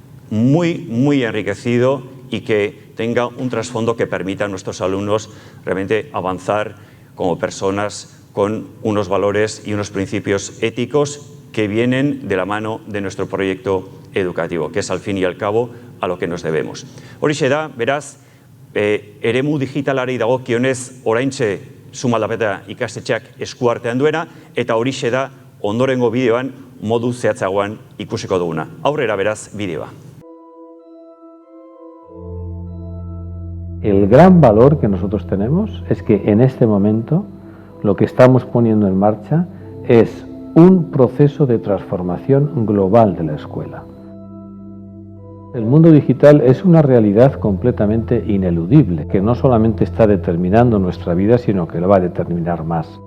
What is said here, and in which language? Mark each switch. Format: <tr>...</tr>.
<es>muy enriquecido y que tenga un trasfondo que permita a nuestros alumnos realmente avanzar como personas con unos valores y unos principios éticos que vienen de la mano de nuestro proyecto educativo, que es al fin y al cabo a lo que nos debemos.</es> <eu>Horixe da, beraz, eremu digitalari dagokionez oraintxe Suma Aldapeta ikastetxeak eskuartean duena, eta horixe da ondorengo bideoan modu zehatzagoan ikusiko duguna. Aurrera beraz bideoa.</eu> <es>El gran valor que nosotros tenemos es que en este momento lo que estamos poniendo en marcha es un proceso de transformación global de la escuela. El mundo digital es una realidad completamente ineludible, que no solamente está determinando nuestra vida, sino que lo va a determinar más.</es>